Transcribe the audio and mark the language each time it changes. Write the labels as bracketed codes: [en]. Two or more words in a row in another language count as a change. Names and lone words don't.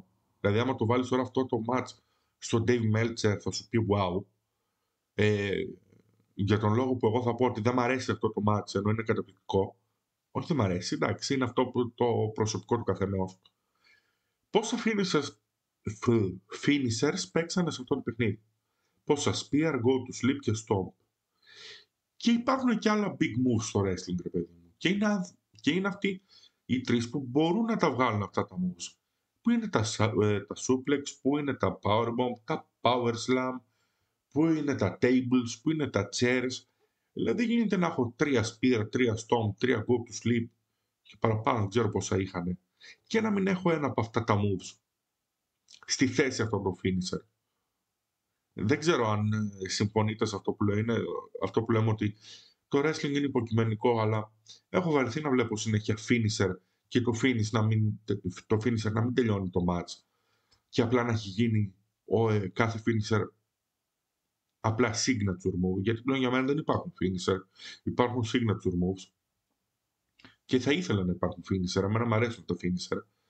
[el] Δηλαδή, άμα το βάλεις τώρα αυτό το μάτς στο Dave Meltzer, θα σου πει wow. Για τον λόγο που εγώ θα πω ότι δεν μ' αρέσει αυτό το μάτς, ενώ είναι καταπληκτικό. Όχι, δεν μ' αρέσει. Εντάξει, είναι αυτό που το προσωπικό του καθενός. Πόσα finishers παίξανε σε αυτό το παιχνίδι. Πόσα [en] spear, go to sleep [el] και stomp. Και υπάρχουν και άλλα [en] big moves [el] στο wrestling, ρε παιδί μου. Και είναι αυτοί οι τρεις που μπορούν να τα βγάλουν αυτά τα moves. Πού είναι τα suplex, πού είναι τα powerbomb, τα [en] power slam, [el] πού είναι τα tables, πού είναι τα chairs. Δηλαδή δεν γίνεται να έχω 3 spear, 3 stomp, 3 [en] go to sleep [el] και παραπάνω, δεν ξέρω πόσα είχαν. Και να μην έχω ένα από αυτά τα moves στη θέση αυτόν τον finisher. Δεν ξέρω αν συμφωνείτε σε αυτό που λέω. Είναι αυτό που λέμε ότι το wrestling είναι υποκειμενικό, αλλά έχω βαρεθεί να βλέπω συνέχεια finisher και το finisher να μην τελειώνει το match και απλά να έχει γίνει κάθε finisher απλά [en] signature move, [el] γιατί πλέον για μένα δεν υπάρχουν finisher, υπάρχουν [en] signature moves [el] και θα ήθελα να υπάρχουν finisher, εμένα μου αρέσουν τα finisher.